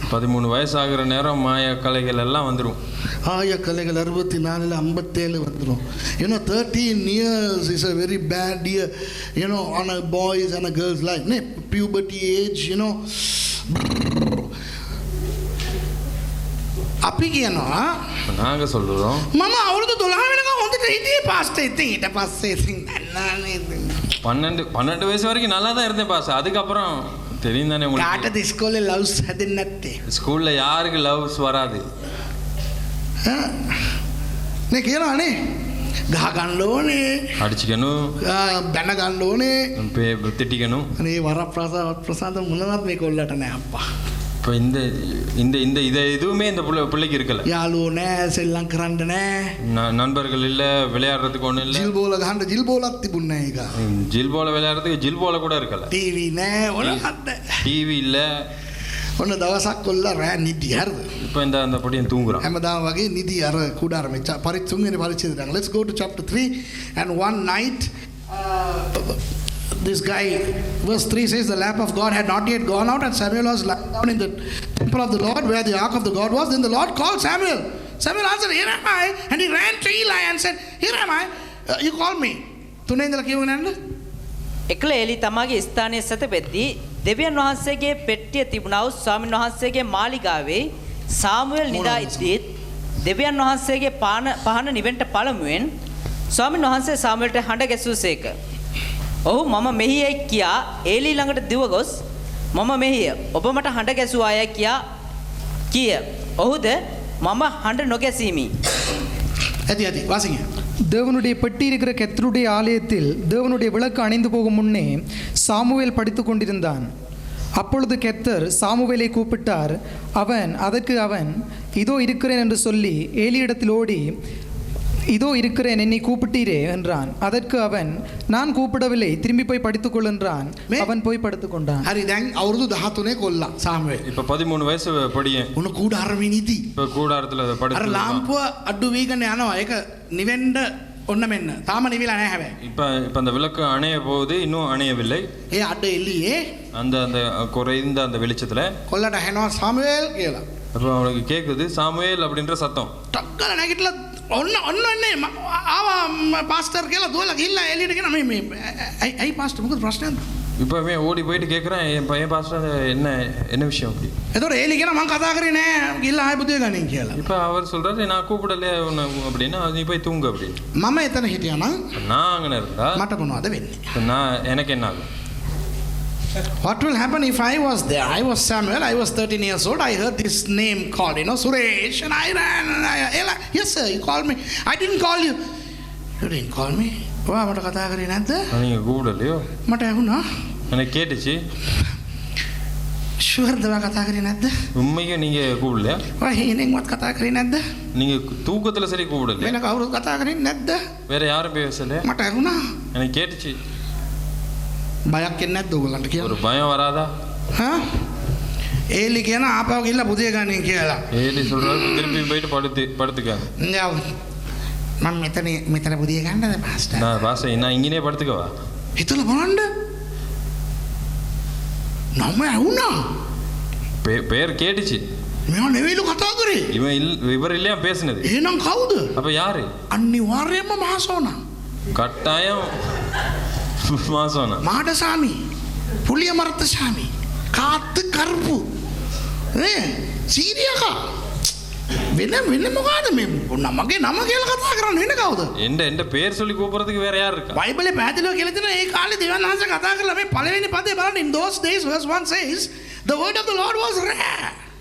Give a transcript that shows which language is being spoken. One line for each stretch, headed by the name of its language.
Tamil: 13 வயசு ஆகிற நேரம் மாய கலைகள் எல்லாம் வந்துடும்.
Sinhala: ආය කලෙක 64 57 வந்துரும்.
English: You know 13 years is a very bad year, you know, on a boys and a girls life. Ne puberty age, you know.
Sinhala: අපි කියනවා
Tamil: நாங்க சொல்றோம்
Sinhala: මම අවුරුදු 12 වෙනකම් හොඳට හිටියේ පාස්ටර්. ඉතින් ඊට පස්සේ ඉතින් නෑ
Tamil: 12 வயசு வரைக்கும் நல்லா தான் இருந்தேன் பாஸ். அதுக்கப்புறம் தெரியும் தானே உங்களுக்கு.
Sinhala: කාටද ඉස්කෝලේ ලව්ස් හැදෙන්නේ නැත්තේ?
Tamil: ஸ்கூல்ல யாருக்கு லவ்ஸ் வராது?
Sinhala: නේ කියනවානේ ගහ ගන්න ඕනේ,
Tamil: அடிச்சுக்கணும்,
Sinhala: බැන ගන්න ඕනේ.
Tamil: திட்டிக்கணும்.
Sinhala: අනේ වරප්‍රසාද මොනවත් මේ කොල්ලට නෑ අප්පා.
Tamil: இப்போ இந்த இந்த இந்த இதை எதுவுமே இந்த பிள்ளைக்கு இருக்கல.
Sinhala: යාළුවෝ නෑ, සෙල්ලම් කරන්න නෑ,
Tamil: நண்பர்கள் இல்ல, விளையாடுறதுக்கு ஒன்றும் இல்லை.
Sinhala: ජිල් බෝල ගහන්න ජිල් බෝලක් තිබුණේ නෑ ඒක.
Tamil: ஜில் போல விளையாடுறதுக்கு ஜில் போல கூட இருக்கல.
Sinhala: ටීවී නෑ, මොනවද?
Tamil: டிவி இல்ல.
Sinhala: ඔන්න දවසක් කොල්ල රෑ නිදි හරිද?
Tamil: இப்போ இந்த அந்த பொடியன் தூங்குறான்.
Sinhala: හැමදාම වගේ නිදි අර කුඩාරමේ තුන්වෙනි පරිච්ඡේදයට.
English: Let's go to chapter 3 and one night this guy, verse 3 says, the lamp of God had not yet gone out and Samuel was lying down in the temple of the Lord where the ark of the God was. Then the Lord called Samuel. Samuel answered, here am I. And he ran to Eli and said, here am I. You called me.
Sinhala: තුනේ ඉඳලා කියවගෙන යන්න. එකල එලි තමාගේ ස්ථානයේ සැතපෙද්දී දෙවියන් වහන්සේගේ පෙට්ටිය තිබුණා වූ ස්වාමීන් වහන්සේගේ මාලිගාවේ සාමුවෙල් නිදා ඉද්දීත් දෙවියන් වහන්සේගේ පහන නිවෙන්ට පළමුවෙන් ස්වාමීන් වහන්සේ සාමුවෙල්ට හඬ ගැසුවසේක. ඔහු මම මෙහියයි කියා ඒලි ළඟට දිව ගොස් මම මෙහිය ඔබ මට හඬ ගැසුවාය කියා කිය. ඔහුද මම හඬ නොගැසීමි. ඇති වාසිங்க.
Tamil: தேவனுடைய பெட்டி இருக்கிற கர்த்தருடைய ஆலயத்தில் தேவனுடைய விளக்கு அணைந்து போகும் முன்னே சாமுவேல் படித்து கொண்டிருந்தான். அப்பொழுது கர்த்தர் சாமுவேலை கூப்பிட்டார். அதற்கு அவன் இதோ இருக்கிறேன் என்று சொல்லி ஏலியிடத்தில் ஓடி இதோ இருக்கிறேன், என்னை கூப்பிட்டீரே என்றான். அதற்கு அவன், நான் கூப்பிடவில்லை, திரும்பி போய் படுத்துக்கொள் என்றான். அவன் போய் படுத்துக்கொண்டான்.
Sinhala: හරි දැන් අවුරුදු 13 කොල්ලා සාමුවෙල්.
Tamil: இப்ப 13 வயசு படியேன்.
Sinhala: උන කූඩාරමේ නිදි.
Tamil: இப்ப கூடாரத்துல
Sinhala: අර
Tamil: படுத்து
Sinhala: ලාම්පුව අඩු වීගෙන යනවා. ඒක නිවෙන්න ඔන්න මෙන්න. තාම නිවිලා නැහැ හැබැයි.
Tamil: இப்ப இப்ப அந்த விளக்கு அணைய போகுது, இன்னும் அணையவில்லை.
Sinhala: ඒ අඩ එළියේ
Tamil: அந்த அந்த குறைந்த அந்த வெளிச்சத்துல
Sinhala: කොල්ලට ඇහෙනවා සාමුවෙල් කියලා.
Tamil: அப்ப அவனுக்கு கேக்குது சாமுவேல் அப்படின்ற சத்தம்.
Sinhala: ටක් ගාලා නැගිටලා ඔන්න ඔන්න එන්නේ ආවා පාස්ටර් කියලා දුවලා ගිහිල්ලා එළියට ගෙන මේ ඇයි පාස්ටර් මොකද ප්‍රශ්නයක්ද?
Tamil: இப்ப அவன் ஓடி போயிட்டு கேக்குறான், என் பையன் பாஸ்டர் என்ன என்ன விஷயம் அப்படி?
Sinhala: එතකොට එළි කියන මං කතා කරේ නෑ ගිහිල්ලා ආයෙ බුදිය ගනින් කියලා.
Tamil: இப்ப அவர் சொல்றாரு, நான் கூப்பிடல உன்னை அப்படின்னா நீ போய் தூங்கு அப்படி.
Sinhala: මම එතන හිටියා නම්
Tamil: நான் அங்கே இருந்தா
Sinhala: මට මොනවද වෙන්නේ?
Tamil: இப்ப நான் எனக்கு என்ன ஆகும்?
English: What will happen if I was there? I was Samuel, I was 13 years old. I heard this name called, Suresh, and I ran. Ella, yes sir, you called me. I didn't call you. You didn't call me.
Sinhala: වා මට කතා කරේ නැද්ද?
Tamil: நீங்க கூப்பிடலையோ?
Sinhala: මට ඇහුණා.
Tamil: எனக்கு கேட்டுச்சு.
Sinhala: ෂුවර්ද වා කතා කරේ නැද්ද?
Tamil: உண்மையா நீங்க கூப்பிடலையா?
Sinhala: වා හේනෙන්වත් කතා කරේ නැද්ද?
Tamil: நீங்க தூக்கத்துல சரி கூப்பிடலையா?
Sinhala: වෙන කවුරුත් කතා කරේ නැද්ද?
Tamil: வேற யாரும் பேசல?
Sinhala: මට ඇහුණා.
Tamil: எனக்கு கேட்டுச்சு.
Sinhala: බයක් එන්නේ නැද්ද ඔයගලන්ට කියලා?
Tamil: ஒரு பயம் வராதா?
Sinhala: හා? ඒලි කියන ආපහු ගිහිල්ලා බුදිය ගනින් කියලා.
Tamil: ஏலி சொல்றாரு, திருப்பி போயிட்டு படுத்துக்க.
Sinhala: නෑ මම මෙතන බුදිය ගන්නද පාස්ටර්?
Tamil: நான் பாஸ்டர் நான் இங்கேயே படுத்துக்கவா?
Sinhala: හිතලා බලන්න. නම ඇහුණා.
Tamil: பேர் கேட்டுச்சு.
Sinhala: මෙයා නෙවෙයිලු කතා කරේ.
Tamil: இவர் இல்லையா பேசுனது?
Sinhala: එහෙනම් කවුද?
Tamil: அப்ப யாரு?
Sinhala: අනිවාර්යයෙන්ම මහසෝනා.
Tamil: கட்டாயம் மாசோனா.
Sinhala: මාඩසාමි, පුලියමර්තසාමි, කාත්ත කරපු. නේ? සීරියකා. වෙන මොකද මේ නමගේ නම කියලා කතා කරන්නේ වෙන කවුද?
Tamil: எந்த பேர் சொல்லி கூப்பிடுறதுக்கு வேற யார் இருக்கா?
Sinhala: බයිබලේ පැහැදිලිව කියලා තියෙනවා ඒ කාලේ දෙවියන් වහන්සේ කතා කරලා මේ පළවෙනි පදේ බලන්න
English: in those days verse 1 says the word of the Lord was rare.